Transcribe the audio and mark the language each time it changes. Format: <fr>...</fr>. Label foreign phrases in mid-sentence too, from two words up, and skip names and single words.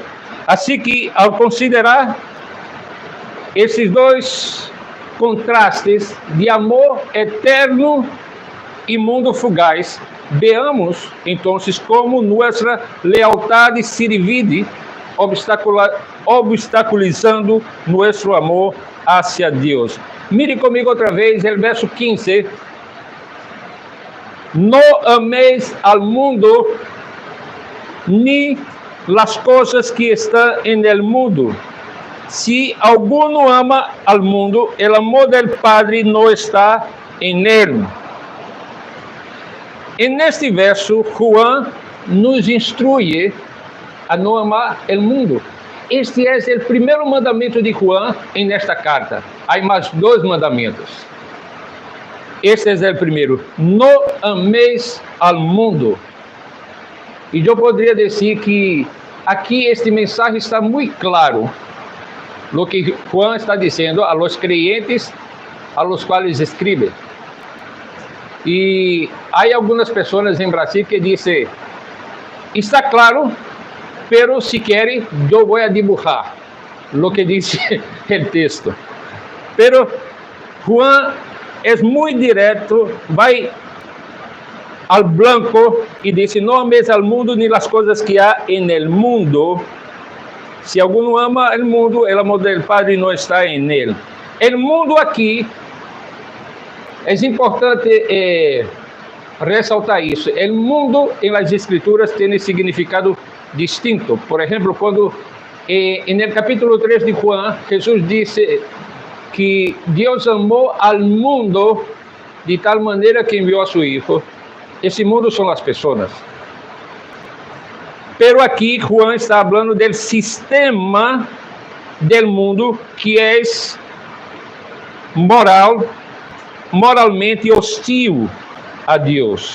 <pt>Assim que, ao considerar esses 2 contrastes de amor eterno e mundo fugaz, veamos, então, como nossa lealdade se divide, obstaculizando nosso amor hacia Deus. Mire comigo outra vez o verso 15.</pt> <es>No améis al mundo, ni las cosas que están en el mundo. Si alguno ama al mundo, el amor del Padre no está en él. En este verso, Juan nos instruye a</es> <pt>não amar o mundo. Este é o primeiro mandamento de Juan em esta carta. Há mais 2 mandamentos. Este é o primeiro: não ameis</pt> <es>al mundo.</es> <pt>E eu poderia dizer que aqui este mensagem está muito claro. O que Juan está dizendo</pt> <es>a los creyentes a los</es> <pt>quais escreve. E há algumas pessoas em Brasil que dizem: está claro, pero si querem, eu vou</pt> <es>a dibujar lo</es> <pt>que diz o texto. Pero Juan é muito direto, vai</pt> <es>al blanco</es> <pt>e diz: não ames</pt> <es>al mundo ni las</es> <pt>coisas que há</pt> <es>en el mundo. Se alguno ama el mundo, el amor del Padre</es> <pt>não está</pt> <es>en él. El mundo</es> <pt>aqui, é importante ressaltar isso.</pt> <es>El mundo</es> <pt>em</pt> <es>las Escrituras</es> <pt>tem significado distinto. Por exemplo, quando</pt> <es>en el capítulo</es> <pt>3 de Juan, Jesús disse que Deus amou</pt> <es>al mundo</es> <pt>de tal maneira que enviou</pt> <es>a su Hijo.</es> <pt>Esse mundo são as pessoas. Pero aqui Juan está falando do sistema</pt> <es>del mundo</es> <pt>que é moralmente hostil a Deus.</pt>